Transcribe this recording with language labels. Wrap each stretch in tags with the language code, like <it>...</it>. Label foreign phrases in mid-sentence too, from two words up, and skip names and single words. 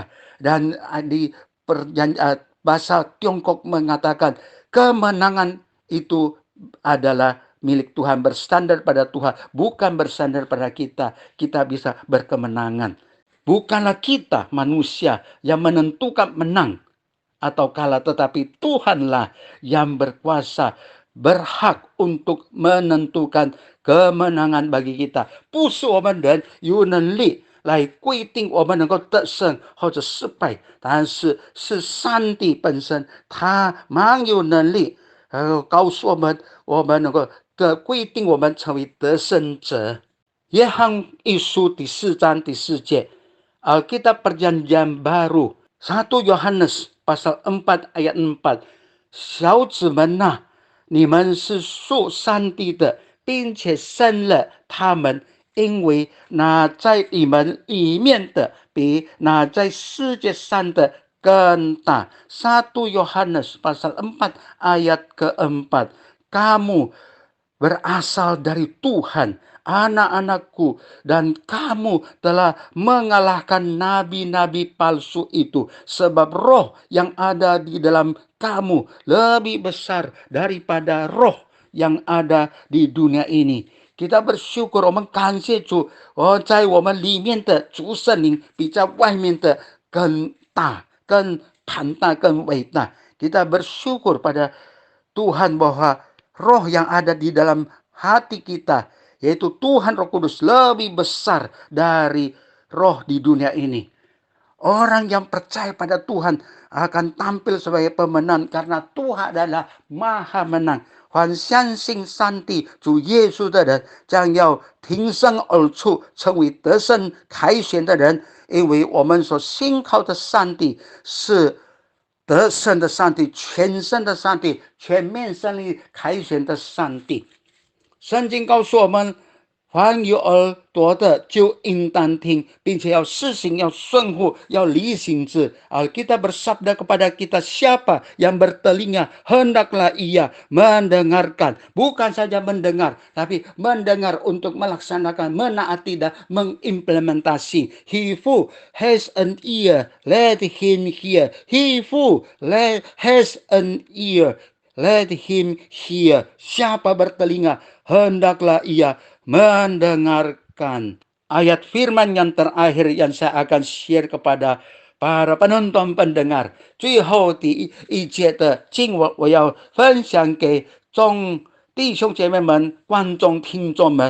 <id>Dan di bahasa Tiongkok mengatakan kemenangan itu adalah milik Tuhan, bersandar pada Tuhan, bukan bersandar pada kita. Kita bisa berkemenangan. Bukanlah kita manusia yang menentukan menang atau kalah, tetapi Tuhanlah yang berkuasa, berhak untuk menentukan kemenangan bagi kita。</id> <zh>不是我们人有能力来规定我们能够得胜或者失败，但是是上帝本身，他蛮有能力，告诉我们，我们能够规定我们成为得胜者。约翰一书第4章第4节，</zh> <id>Alkitab Perjanjian Baru 1 Yohanes pasal 4 ayat 4，</id> <zh>小子们呐，你们是属上帝的，并且生了他们，因为那在你们里面的比那在世界上的更大。</zh> <id>1 Yohanes pasal 4 ayat keempat. Kamu berasal dari Tuhan, anak-anakku, dan kamu telah mengalahkan nabi-nabi palsu itu, sebab roh yang ada di dalam kamu lebih besar daripada roh yang ada di dunia ini. Kita bersyukur，</id> <zh>我们感谢主，在我们里面的主圣灵比在外面的更大、更庞大、更伟大。</zh> <id>Kita bersyukur pada Tuhan bahwa roh yang ada di dalam hati kita, yaitu Tuhan Roh Kudus, lebih besar dari roh di dunia ini. Orang yang percaya pada Tuhan akan tampil sebagai pemenang karena Tuhan adalah Maha Menang。</id> <zh>凡相信上帝主耶稣的人，将要挺身而出，成为得胜凯旋的人。因为我们所信靠的上帝是得胜的上帝，全胜的上帝，全面胜利凯旋的上帝。圣经告诉我们，凡有耳朵的就应当听，并且要施行，要顺服，要履行之。</zh> <id>Alkitab bersabda kepada kita, siapa yang bertelinga, hendaklah ia mendengarkan. Bukan saja mendengar, tapi mendengar untuk melaksanakan, menaati dan mengimplementasi.</id> <en>He who has an ear, let him hear. He who has an ear, let him hear.</en> <id>Siapa bertelinga, hendaklah ia mendengarkan. Ayat firman yang terakhir yang saya akan share kepada para penonton pendengar，</id> <zh>最后第一节的经文我要分享给众弟兄姐妹们、观众听众们。</zh>